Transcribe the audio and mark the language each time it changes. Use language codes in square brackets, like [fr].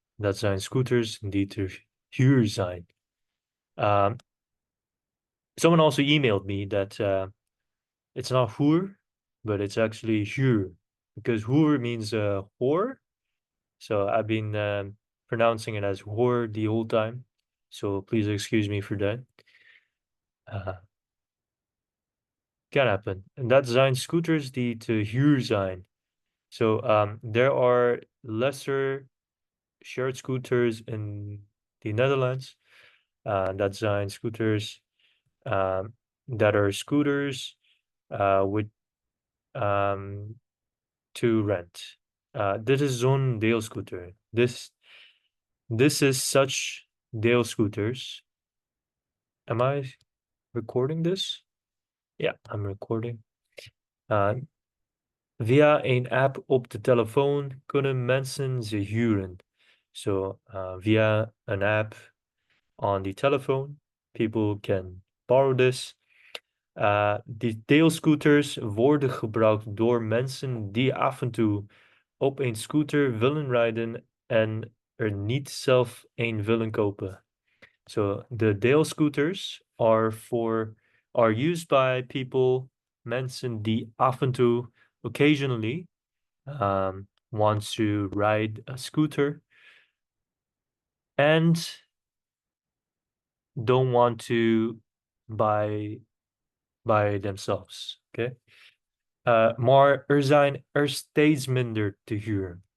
[nl] Dat zijn scooters die te huur zijn. [en] Um, Someone also emailed me that it's not huur, but it's actually huur because huur means whore. So I've been pronouncing it as whore the whole time. So please excuse me for that. Uh, can happen. [nl] En dat zijn scooters die te huur zijn. [en] So there are lesser shared scooters in the Netherlands. [nl] Dat zijn [en] scooters that are scooters with to rent. [nl] Dit is zo'n deelscooter. [en] This is such deelscooters. Am I recording this? Yeah, I'm recording. [nl] Via een app op de telefoon kunnen mensen ze huren. [en] So via an app on the telephone, people can borrow this. [nl] Die deelscooters worden gebruikt door mensen die af en toe op een scooter willen rijden en er niet zelf een willen kopen. [en] So the deelscooters are used by people, [nl] mensen die af en toe, [en] occasionally, want to ride a scooter and don't want to buy by themselves. Okay. [nl] Maar zijn er steeds minder te huur.